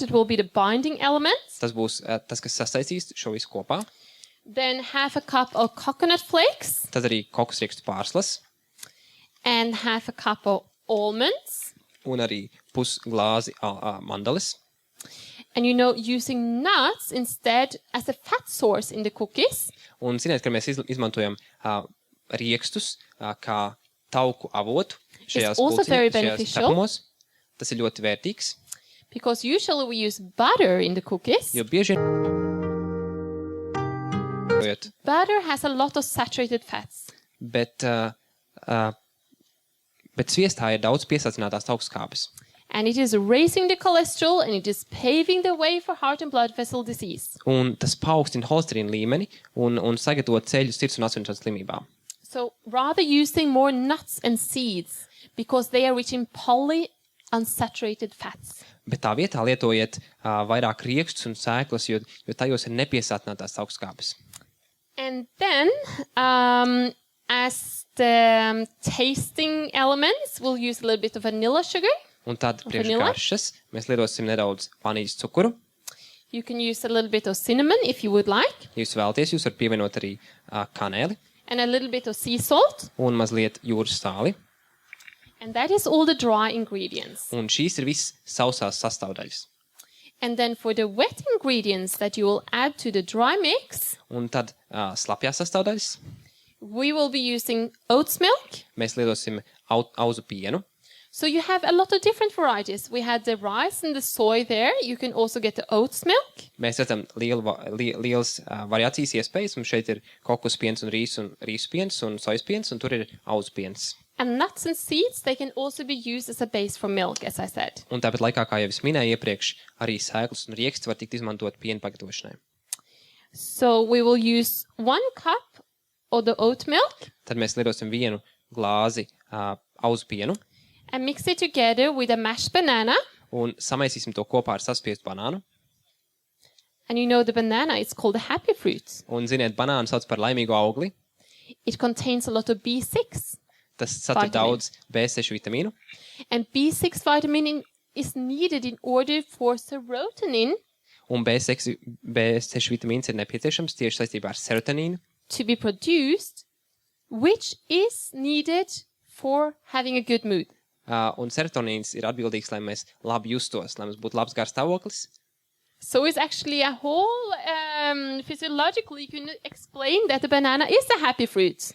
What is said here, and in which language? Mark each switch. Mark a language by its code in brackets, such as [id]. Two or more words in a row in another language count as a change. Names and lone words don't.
[en] It will be the binding element. [lv] Tas būs tas, kas sasaistīs šo visu kopā. [en] Then half a cup of coconut flakes [lv] Tad arī kokosriekstu pārslas [en] and half a cup of almonds. [lv] un arī pusglāzi mandeles. [en] And using nuts instead as a fat source in the cookies [lv] Un ziniet, ka mēs izmantojam riekstus kā tauku avotu šajās [en] also very [lv] šajās [en] beneficial. [lv] cepumos. Tas ir ļoti vērtīgs, [en] because usually we use butter in the cookies. [lv] jo bieži [en] Butter has a lot of saturated fats. [lv] bet sviestā ir daudz piesācinātās augstskābes. [en] And it is raising the cholesterol and it is paving the way for heart and blood vessel disease. [lv] Un tas paaugstina holesterīna līmeni un sagatavo ceļu sirds un asinsvadu slimībām. [en] So rather using more nuts and seeds because they are rich in polyunsaturated fats. [lv] Bet tā vietā lietojiet vairāk riekstus un sēklas, jo tajos ir nepiesātinātās augstskābes. [en] And then, as the tasting elements, we'll use a little bit of vanilla sugar, [lv] Un tad priekš [en] Vanilla? [lv] garšas mēs lietosim nedaudz vanīļas cukuru, [en] You can use a little bit of cinnamon if you would like, [lv] Ja jūs vēlaties, jūs varat pievienot arī kanēli [en] and a little bit of sea salt. [lv] un mazliet jūras sāli. [en] And that is all the dry ingredients. [lv] Un šīs ir viss sausās sastāvdaļas. [en] And then for the wet ingredients that you will add to the dry mix, [lv] Un tad slapjās sastāvdaļas [en] we will be using oats milk. [lv] mēs lietosim auzu pienu. [en] So you have a lot of different varieties. We had the rice and the soy there. You can also get the oats milk. [lv] Mēs redzam lielas variācijas iespējas. Mums šeit ir kokos piens un rīsu piens un sojas piens, un tur ir auzu piens. [en] And nuts and seeds, they can also be used as a base for milk, as I said. [lv] Un tāpat laikā, kā jau es minēju iepriekš, arī sēklas un rieksts var tikt izmantot piena pagatavošanai. [en] So we will use 1 cup of the oat milk [lv] Tad mēs lietosim 1 glāzi auzu pienu [en] and mix it together with a mashed banana. [lv] un samaisīsim to kopā ar saspiestu banānu. [en] And you know the banana is called a happy fruit. [lv] Un, ziniet, banānu sauc par laimīgu augli. [en] It contains a lot of B6. [lv] Tas satur Vitamīnu. daudz B6 vitamīnu. [en] And B6 vitamin is needed in order for serotonin [lv] Un B6 vitamīns ir nepieciešams tieši saistībā ar serotonīnu, [en] to be produced, which is needed for having a good mood. [lv] un serotonīns ir atbildīgs, lai mēs labi justos, lai mums būtu labs garstāvoklis. [en] So it's actually a whole physiologically you can explain that the banana is a happy fruit.